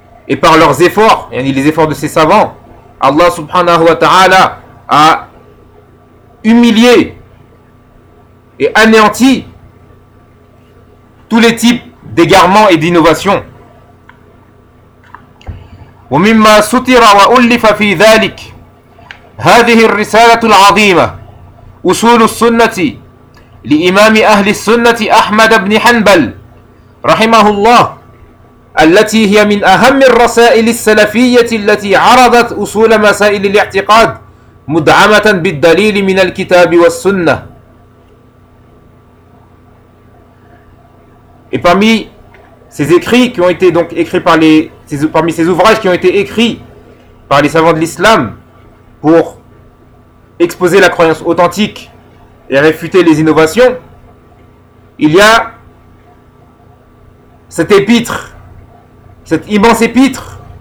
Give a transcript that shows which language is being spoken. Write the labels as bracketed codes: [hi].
[fr] Et par leurs efforts, yani les efforts de ces savants, Allah subhanahu wa ta'ala a humilié et anéanti tous les types d'égarements et d'innovations. [ar] ومما سطر وألف في ذلك هذه الرسالة العظيمة أصول السنة لإمام أهل السنة أحمد بن حنبل رحمه الله التي هي من أهم الرسائل السلفية التي عرضت أصول مسائل الاعتقاد مدعمة بالدليل من الكتاب والسنة. [fr] Et parmi ces écrits qui ont été donc écrits par parmi ces ouvrages qui ont été écrits par les savants de l'islam pour exposer la croyance authentique et réfuter les innovations, il y a cette épître, cette immense épître